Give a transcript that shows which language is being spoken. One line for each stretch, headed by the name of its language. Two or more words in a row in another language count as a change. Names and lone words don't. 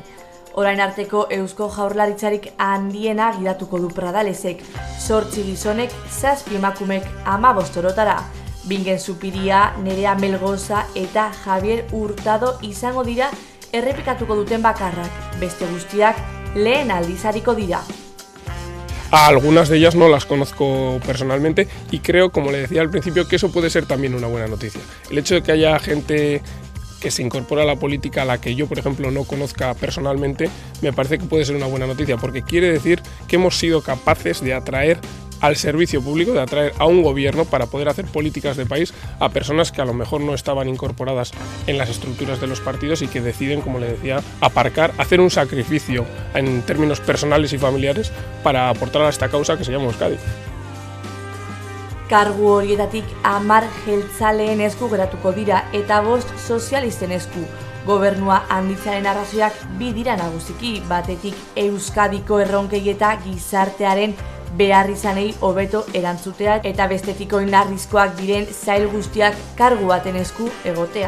Basque: Orain arteko Eusko Jaurlaritzarik handiena gidatuko du Pradalesek, 8 gizonek, 7 emakumek 15 orotara. Bingen Zupiria, Nerea Melgoza eta Javier Hurtado izango dira errepikatuko duten bakarrak, beste guztiak lehen aldizariko dira.
Spanish: A algunas de ellas no las conozco personalmente y creo, como le decía al principio, que eso puede ser también una buena noticia. El hecho de que haya gente que se incorpora a la política a la que yo, por ejemplo, no conozca personalmente, me parece que puede ser una buena noticia, porque quiere decir que hemos sido capaces de atraer al servicio público, de atraer a un gobierno para poder hacer políticas de país a personas que a lo mejor no estaban incorporadas en las estructuras de los partidos y que deciden, como le decía, aparcar, hacer un sacrificio en términos personales y familiares para aportar a esta causa que se llama Euskadi.
Basque: Kargu horietatik 10 jeltzaleen esku geratuko dira eta 5 sozialisten esku. Gobernua handitzearen arrazoiak 2 dira nagusiki, batetik Euskadiko erronkei eta gizartearen behar izanei hobeto erantzutea eta bestetik oinarrizkoak diren sail guztiak kargu baten esku egotea.